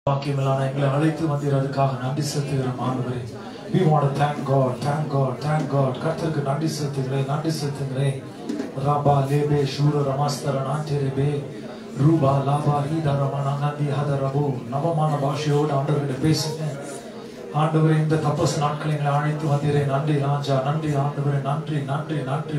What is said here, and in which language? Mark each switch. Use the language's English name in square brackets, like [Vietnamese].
[Tamil] வாக்கியங்களான எங்களை அழைத்து வந்தீர், அதுக்காக நன்றி செலுத்துகிறோம் ஆண்டவரே. [English] We want to thank God, thank God, thank God. [Tamil] கர்த்தருக்கு நன்றி செலுத்துகிறேன். ராபா லேபே ஷூர ரமாஸ்தர நாட்டிரபே ரூபா லாபா ரீதா ரமணா நந்தி ஹதரபோ நவமான பாஷையோடு ஆண்டவர்கிட்ட பேசுங்க. ஆண்டவரே, இந்த தபஸ் நாட்களை எங்களை அழைத்து வந்தீரே, நன்றி ராஜா, நன்றி ஆண்டவரே, நன்றி நன்றி நன்றி.